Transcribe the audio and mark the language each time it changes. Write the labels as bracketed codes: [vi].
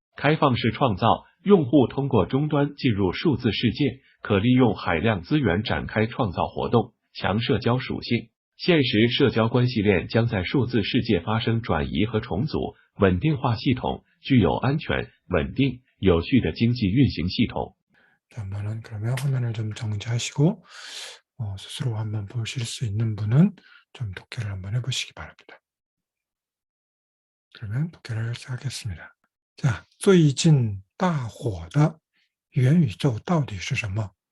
[zh] 开放式创造，用户通过终端进入数字世界，可利用海量资源展开创造活动。强社交属性，现实社交关系链将在数字世界发生转移和重组。稳定化系统，具有安全、稳定、有序的经济运行系统。 [ko] 한번은 그러면 화면을 좀 정지하시고 스스로 한번 보실 수 있는 분은 좀 독해를 한번 해보시기 바랍니다. 그러면 독해를 시작하겠습니다. [zh] 자, 最近大火的元宇宙到底是什么?